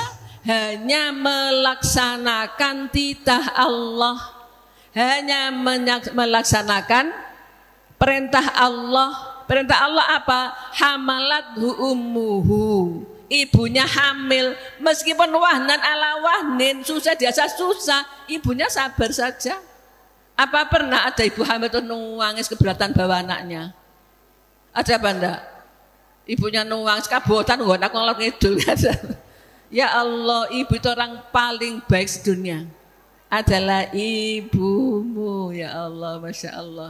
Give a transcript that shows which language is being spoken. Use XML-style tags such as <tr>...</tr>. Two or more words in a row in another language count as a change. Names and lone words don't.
<id>Hanya melaksanakan titah Allah. Hanya melaksanakan perintah Allah. Perintah Allah apa?</id> <ar>حملته أمه.</ar> <id>Ibunya hamil, meskipun</id> <ar>وهنا على وهن,</ar> <id>susah biasa susah, ibunya sabar saja. Apa pernah ada ibu hamil itu nangis keberatan bawa anaknya? Ada apa enggak? Ibunya nangis</id> <jv>kabotan, anak ngolok ngidul.</jv> <ar>يا الله,</ar> <id>ibu itu orang paling baik sedunia. Adalah ibumu,</id> <ar>يا الله، ما شاء الله.</ar>